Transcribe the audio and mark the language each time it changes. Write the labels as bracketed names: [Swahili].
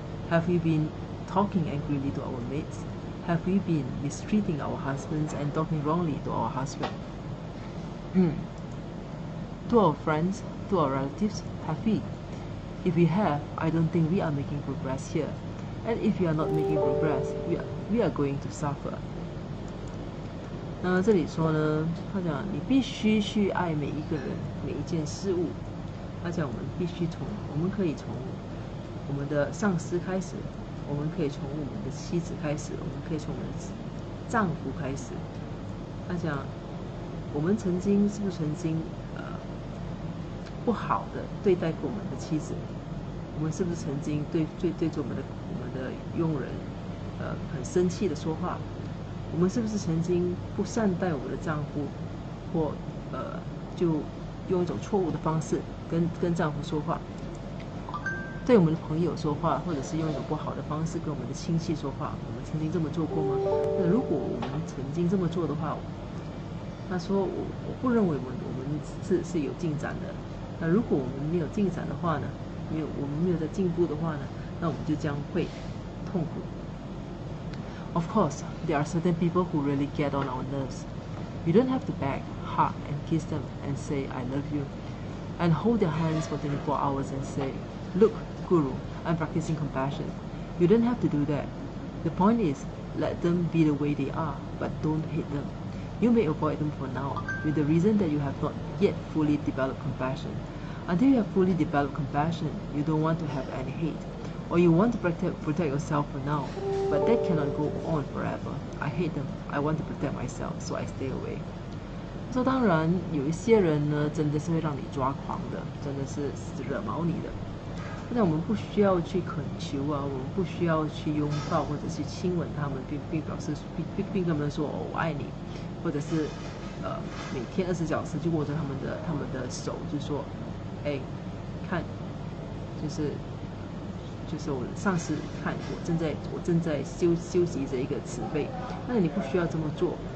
[English] Have we been talking angrily to our mates? Have we been mistreating our husbands and talking wrongly to our husband? To our friends, to our relatives, have we? If we have, I don't think we are making progress here. And if we are not making progress, we are going to suffer. [Chinese] 那这里说呢，他讲你必须去爱每一个人、每一件事物。他讲我们可以从我们的上司开始，我们可以从我们的妻子开始，我们可以从我们的丈夫开始。他讲我们是不是曾经不好的对待过我们的妻子？我们是不是曾经对着我们的佣人很生气的说话？我们是不是曾经不善待我们的丈夫，或就用一种错误的方式跟丈夫说话，对我们的朋友说话，或者是用一种不好的方式跟我们的亲戚说话？我们曾经这么做过吗？那如果我们曾经这么做的话，他说我不认为我们是有进展的。那如果我们没有进展的话呢？我们没有在进步的话呢？那我们就将会痛苦。 [English] Of course, there are certain people who really get on our nerves. You don't have to beg, hug, and kiss them and say, I love you, and hold their hands for 24 hours and say, Look, Guru, I'm practicing compassion. You don't have to do that. The point is, let them be the way they are, but don't hate them. You may avoid them for now, with the reason that you have not yet fully developed compassion. Until you have fully developed compassion, you don't want to have any hate, or you want to protect yourself for now, but that cannot go on forever. I hate them. I want to protect myself, so I stay away. [Chinese] 说当然，有一些人呢，真的是会让你抓狂的，真的是惹毛你的。那我们不需要去恳求啊，我们不需要去拥抱或者是亲吻他们，并表示并跟他们说我爱你，或者是每天20小时就握着他们的手，就说，哎，看，就是我上司看我正在修习着一个慈悲，但是你不需要这么做。